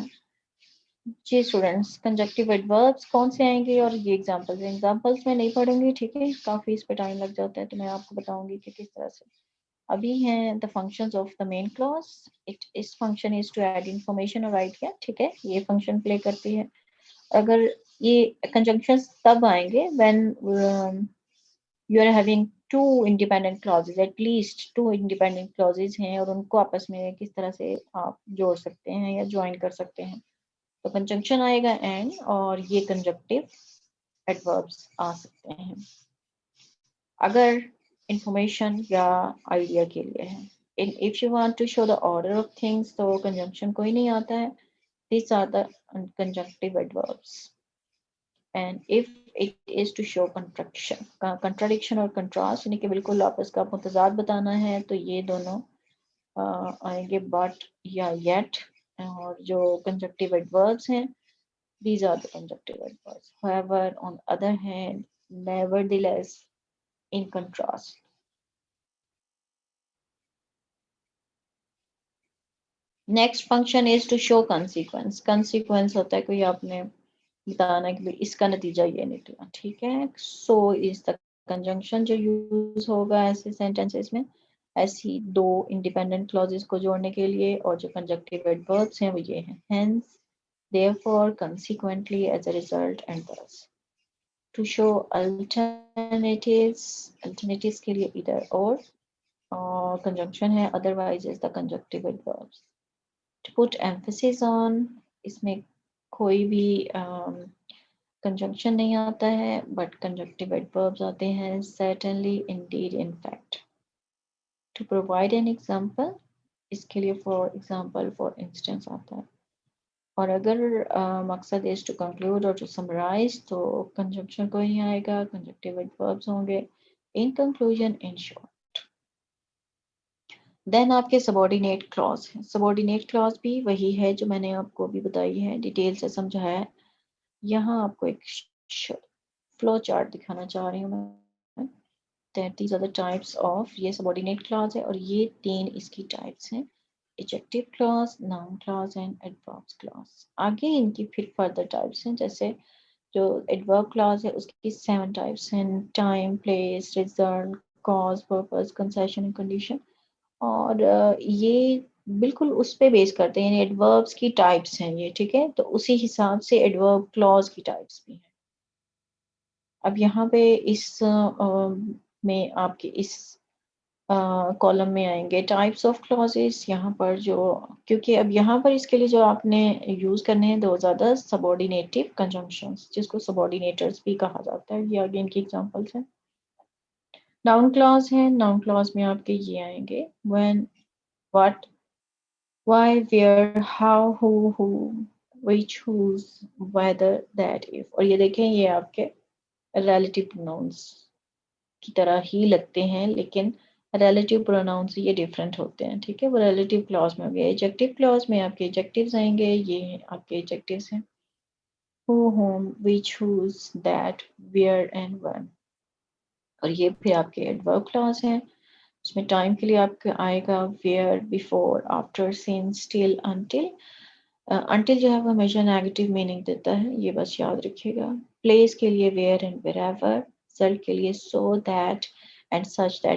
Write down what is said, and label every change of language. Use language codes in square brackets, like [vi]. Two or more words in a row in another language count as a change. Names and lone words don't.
[hi] जी स्टूडेंट्स, [en] conjunctive adverbs [hi] कौन से आएंगे और ये एग्जांपल्स में नहीं पढ़ूंगी, ठीक है, काफ़ी इस पे टाइम लग जाता है, तो मैं आपको बताऊंगी कि किस तरह से. अभी हैं [en] the functions of the main clause. Its function is to add information और idea. [hi] ठीक है, ये [en] function play [hi] करती है. अगर ये कंजंक्शंस तब आएंगे [en] when you are having two independent clauses, atleast two independent clauses [hi] हैं और उनको आपस में किस तरह से आप जोड़ सकते हैं या ज्वाइन कर सकते हैं। तो कंजंक्शन आएगा एंड, और ये [en] conjunctive adverbs [hi] आ सकते हैं अगर इंफॉर्मेशन या आइडिया के लिए है। [en] if you want to show the order of things [hi] तो कंजंक्शन कोई नहीं आता है। [en] These are the conjunctive adverbs. And if it is to show contradiction [hi] और contrast, यानी कि बिल्कुल आपस का मुतजाद बताना है, तो ये दोनों आएंगे but या yet। और जो [en] conjunctive adverbs [hi] हैं, [en] these are the conjunctive adverbs. However, on the other hand, nevertheless, in contrast. Next function is to show consequence. [hi] Consequence होता है कोई आपने बताना कि भाई इसका नतीजा ये निकला, ठीक है। [en] so is the conjunction [hi] जो यूज होगा ऐसे सेंटेंसेस में, ऐसी दो [en] independent clauses [hi] को जोड़ने के लिए, और जो [en] conjunctive adverbs [hi] हैं वो ये हैं, [en] hence, therefore, consequently, as a result, and thus. To show alternatives, alternatives [hi] के लिए [en] either or conjunction है, otherwise is the conjunctive adverbs. To put emphasis on, [hi] इसमें कोई भी कंजंक्शन नहीं आता है बट [en] conjunctive adverbs [hi] आते हैं, [en] certainly, indeed, in fact. To provide an example, [hi] इसके लिए [en] for example, for instance [hi] आता है। और अगर मकसद [en] is to conclude [hi] और [en] to summarize [hi] तो कंजंक्शन कोई नहीं आएगा, [en] conjunctive adverbs [hi] होंगे। [en] In conclusion, in short. [hi] देन आपके [en] subordinate clause [hi] है। [en] subordinate clause [hi] भी वही है जो मैंने आपको अभी बताई है, डिटेल से समझाया है। यहाँ आपको एक [en] flow chart [hi] दिखाना चाह रही हूँ मैं, [en] that these are the types of, [hi] ये [en] subordinate clause [hi] है और ये तीन इसकी types हैं, [en] adjective clause, noun clause and adverb clause। [hi] आगे इनकी फिर [en] further types [hi] हैं, जैसे जो [en] adverb clause [hi] है उसकी 7 types हैं, [en] time, place, result, cause, purpose, concession and condition। [hi] और ये बिल्कुल उस पे बेस करते हैं, यानी एडवर्ब्स की टाइप्स हैं ये, ठीक है। तो उसी हिसाब से [en] adverb clause [hi] की टाइप्स भी हैं। अब यहाँ पे इस में आपके इस कॉलम में आएंगे [en] types of clauses. [hi] यहाँ पर जो, क्योंकि अब यहाँ पर इसके लिए जो आपने यूज करने हैं दो ज्यादा [en] subordinative conjunctions, [hi] जिसको सबॉर्डिनेटर्स भी कहा जाता है। ये आगे इनकी एग्जांपल्स हैं। [en] noun clause है, noun clause [hi] में आपके ये आएंगे [en] when, what, why, where, how, who, which, whose, whether, that, if. [hi] और ये देखें ये आपके [en] relative pronouns [hi] की तरह ही लगते हैं, लेकिन [en] relative pronouns [hi] ये different होते हैं, ठीक है। वो [en] relative clause [hi] में हो गया। [en] adjective clause [hi] में आपके adjectives आएंगे, ये आपके adjectives हैं, [en] who, whom, which, whose, that, where and when। [hi] और ये फिर आपके [en] adverb clause [hi] हैं, उसमें टाइम के लिए आपका आएगा [en] where, before, after, since, still, until. [hi] अनटिल जो है वो हमेशा [en] negative meaning [hi] देता है, ये बस याद रखिएगा। [en] प्लेस [hi] के लिए [en] where and wherever, रिजल्ट [hi] के लिए [en] so that and such that.